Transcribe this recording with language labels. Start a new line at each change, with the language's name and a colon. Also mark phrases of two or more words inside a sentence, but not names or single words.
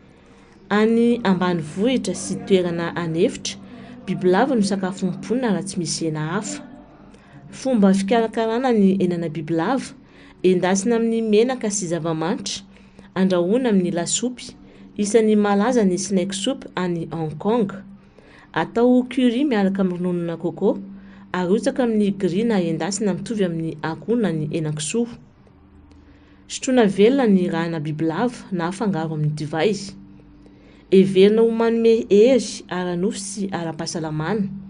Malagasy: Any ambanivohitra sy toerana anefitra, bibilava no sakafo mponina raha tsy misy hena hafa. Fomba fikarakarana ny henana bibilava, endasina amin'ny menaka sy zava-manitra, andrahoana amin'ny lasopy, isan'ny malaza ny
English: snake soup
Malagasy: any Hong Kong. Atao curry miaraka amin'ny rononona coco, arotsaka amin'ny grina endasina mitovy amin'ny akoho na ny henan-kisoa. Sotroina velona ny rahana bibilava na afangaro amin'ny divay. Everina ho manome hery, ara-nofo sy ara-pahasalamana.